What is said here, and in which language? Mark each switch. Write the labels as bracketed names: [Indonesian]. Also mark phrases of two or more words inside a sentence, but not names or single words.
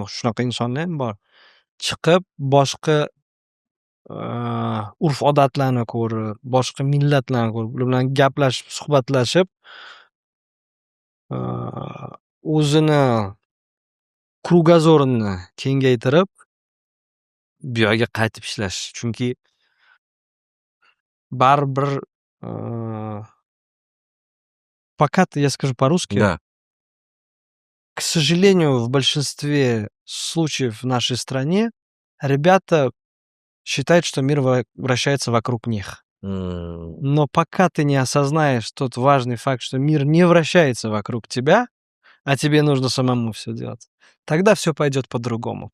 [Uzbek] Shunaqa insonlar ham bor. Chiqib boshqa urf-odatlarni ko'rib, boshqa millatlarni ko'rib, ular bilan gaplashib, suhbatlashib, o'zini krugozorini kengaytirib, bu yoqqa qaytib ishlash. Chunki baribir [Russian] пока я скажу по-русски, Да. к сожалению, в большинстве случаев в нашей стране ребята считают, что мир вращается вокруг них. Но пока ты не осознаешь тот важный факт, что мир не вращается вокруг тебя, а тебе нужно самому все делать, тогда все пойдет по-другому.